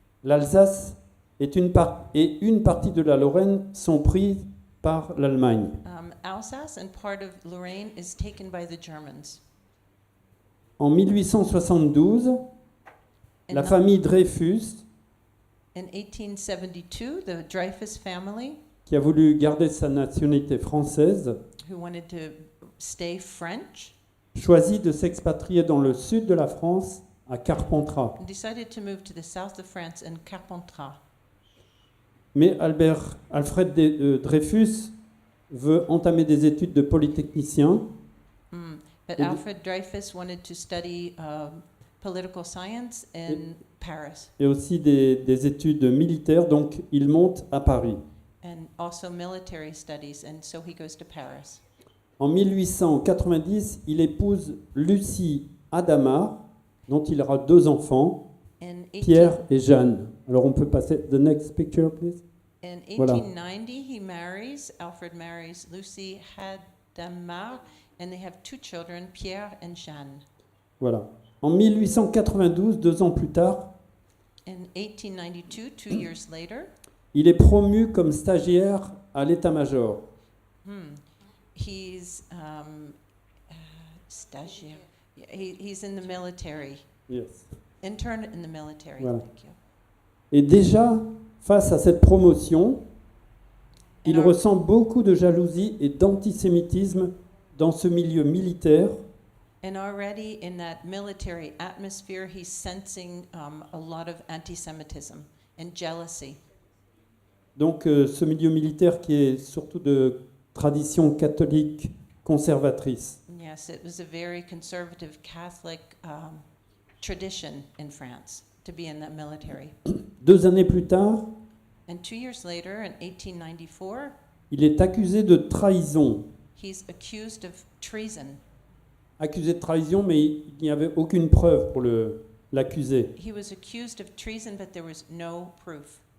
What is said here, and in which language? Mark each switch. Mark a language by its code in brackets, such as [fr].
[fr] l'Alsace et une partie de la Lorraine sont prises par l'Allemagne. [en] Alsace and part of Lorraine is taken by the Germans. [fr] En 1872, [en] In [fr] la [en] the- [fr] famille Dreyfus, [en] In 1872, the Dreyfus family, [fr] qui a voulu garder sa nationalité française, [en] who wanted to stay French, [fr] choisit de s'expatrier dans le sud de la France, à Carpentras. [en] decided to move to the south of France in Carpentras. [fr] Mais Alfred Dreyfus veut entamer des études de polytechnicien. [en] But [fr] Et- [en] Alfred Dreyfus wanted to study political science in Paris [fr] Et aussi des études militaires, donc il monte à Paris. [en] and also military studies, and so he goes to Paris. [fr] En 1890, il épouse Lucie Adama, dont il aura 2 enfants, [en] In [fr] Pierre et Jeanne. Alors on peut passer [en] the next picture, please. In [fr] Voilà. [en] 1890, Alfred marries Lucy Hadamard, and they have 2 children, Pierre and Jeanne. [fr] Voilà. En 1892, 2 ans plus tard, [en] In 1892, 2 years later, [fr] il est promu comme stagiaire à l'état-major. [en] he's stagiaire. He's in the military, Yes. intern in the military. Voilà. Thank you. [fr] Et déjà, face à cette promotion, il Alors- ressent beaucoup de jalousie et d'antisémitisme dans ce milieu militaire [en] And already in that military atmosphere, he's sensing a lot of anti-Semitism and jealousy. [fr] Donc ce milieu militaire qui est surtout de tradition catholique conservatrice. [en] Yes, it was a very conservative Catholic tradition in France to be in that military. [fr] 2 années plus tard, [en] And 2 years later, in 1894, [fr] il est accusé de trahison. [en] he's accused of treason. [fr] Accusé de trahison, mais il n'y avait aucune preuve pour l'accuser. [en] He was accused of treason, but there was no proof.